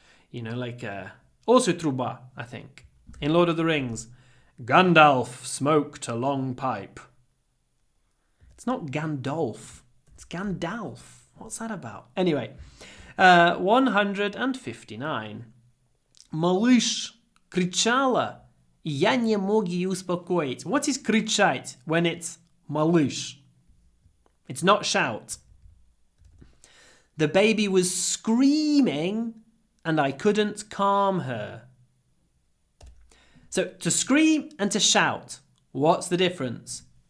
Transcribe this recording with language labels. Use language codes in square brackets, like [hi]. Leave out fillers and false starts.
[en] You know, like also truba, I think. In Lord of the Rings, Gandalf smoked a long pipe. It's not Gandalf, it's Gandalf. What's that about? Anyway, 159. [ru] Малыш кричала, я не мог ее успокоить. [en] What is кричать when it's малыш? It's not shout. The baby was screaming and I couldn't calm her. So to scream and to shout, what's the difference?